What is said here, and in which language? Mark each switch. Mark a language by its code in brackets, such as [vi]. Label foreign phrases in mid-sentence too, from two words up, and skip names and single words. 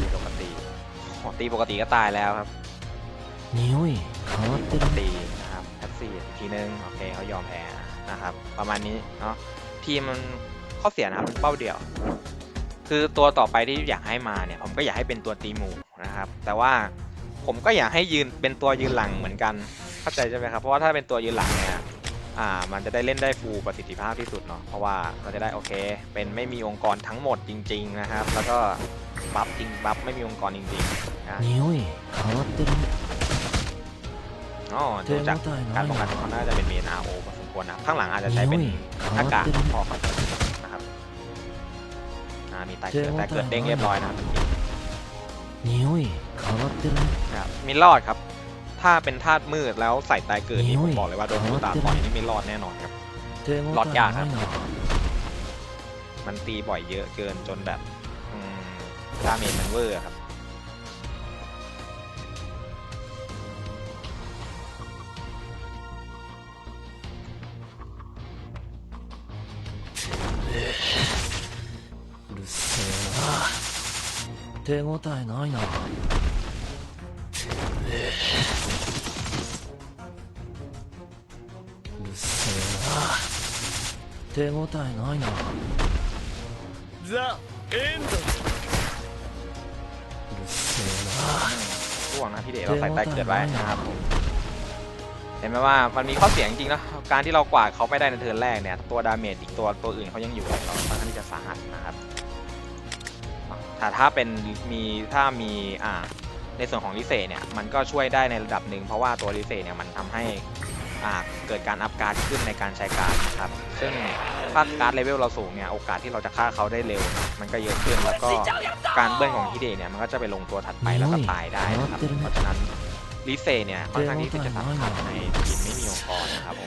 [th] ปกติตีปกติก็ตายแล้วครับ [ja] 匂い変わってる [th] ตีนะครับแท็กซี่ทีนึงโอเคเขายอมแพ้นะครับประมาณนี้เนาะทีมมันข้อเสียนะครับเป้าเดียวคือตัวต่อไปที่อยากให้มาเนี่ยผมก็อยากให้เป็นตัวตีหมู่นะครับแต่ว่าผมก็อยากให้ยืนเป็นตัวยืนหลังเหมือนกันเข้าใจใช่ไหมครับเพราะว่าถ้าเป็นตัวยืนหลังเนี่ยมันจะได้เล่นได้ฟูลประสิทธิภาพที่สุดเนาะเพราะว่าเราจะได้โอเคเป็นไม่มีองค์กรทั้งหมดจริงๆนะครับแล้วก็บัฟจริงบัฟไม่มีองค์กรจริงๆนะ [ja] 匂い変わってるね [th] ดูจากการป้องกันเขาน่าจะเป็นเมน RO พอสมควรนะข้างหลังอาจจะใช้เป็นอากาศพอนะครับมีตายเกิดแต่เกิดเด้งเรียบร้อยนะครับ [ja] 匂い変わってるね [th] มีรอดครับถ้าเป็นธาตุมืดแล้วใส่ตายเกิดนี่ผมบอกเลยว่าโดนตาต่อยนี่ไม่รอดแน่นอนครับรอดยากครับมันตีบ่อยเยอะเกินจนแบบดาเมจมันเวอร์ครับ [ja] うるせえな手応えないなうるせえな手応えないなザ・エンドうるせえな [th] ร่วงนะพี่เดชเราใส่ตายเกิดไว้นะครับผมเห็นไหมว่ามันมีข้อเสียจริงๆนะการที่เรากวาดเขาไม่ได้ในเทิร์นแรกเนี่ยตัวดาเมจอีกตัวอื่นเขายังอยู่เราค่อนข้างที่จะสาหัสนะครับ ถ้าเป็นถ้ามีในส่วนของลิเซเนี่ยมันก็ช่วยได้ในระดับหนึ่งเพราะว่าตัวลิเซเนี่ยมันทำให้เกิดการอัพการ์ดขึ้นในการใช้การ์ดนะครับซึ่งถ้าการ์ดเลเวลเราสูงเนี่ยโอกาสที่เราจะฆ่าเขาได้เร็วมันก็เยอะขึ้นแล้วก็การเบิ้ลของฮิเดะเนี่ยมันก็จะไปลงตัวถัดไปแล้วก็ตายได้นะครับเพราะฉะนั้นลิเซเนี่ยค่อนข้างที่จะสำคัญในทีมไม่มีองค์กรนะครับผม